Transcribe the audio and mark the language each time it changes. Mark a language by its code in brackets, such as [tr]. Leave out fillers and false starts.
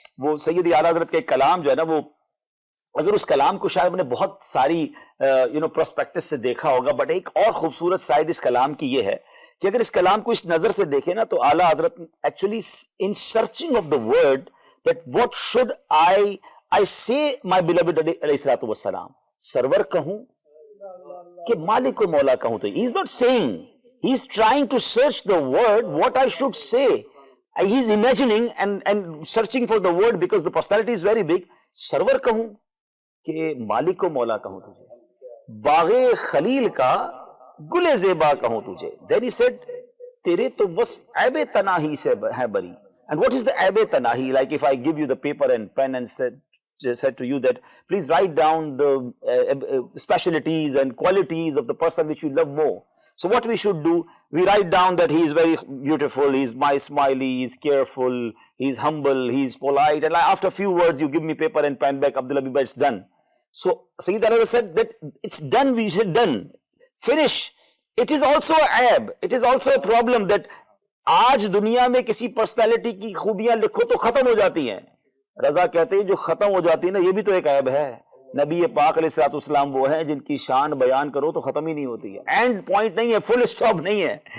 [ur] وہ سید اعلیٰ حضرت کا ایک کلام جو ہے نا, وہ اگر اس کلام کو شاید میں نے بہت ساری پروسپیکٹس سے دیکھا ہوگا, بٹ ایک اور خوبصورت سائڈ اس کلام کی یہ ہے کہ اگر اس کلام کو اس نظر سے دیکھیں نا, تو اعلیٰ حضرت [en] actually in searching of the word that what should I I say my beloved alayhi salatu wassalam, [ur] server kahun کہ مالک و مولا کہوں تو. [en] He is not saying, he is trying to search the word what I should say. He is imagining and searching for the word because the personality is very big. [ur] سرور کہوں کہ مالک و مولا کہوں تجھے, باغ خلیل کا گل زیبا کہوں تجھے. [en] Then he said [ur] تیرے تو وصف عیب تناہی سے ہے بری. [en] And what is the عیب تناہی? Like if I give you the paper and pen and said to you that please write down the specialities and qualities of the person which you love more. So what we should do, we write down that he is very beautiful, he is my smiley, he is careful, he is humble, he is polite, and after a few words you give me paper and pen back, Abdullah Biba, it's done. So Sayyid Anwar said that it's done, we said done, finish. It is also a aib, it is also a problem that [ur] آج دنیا میں کسی personality کی خوبیاں لکھو تو ختم ہو جاتی ہیں. رضا کہتے ہیں جو ختم ہو جاتی ہے نا, یہ بھی تو ایک عیب ہے. نبی پاک علیہ الصلوۃ والسلام وہ ہیں جن کی شان بیان کرو تو ختم ہی نہیں ہوتی ہے, اینڈ پوائنٹ نہیں ہے, فل اسٹاپ نہیں ہے.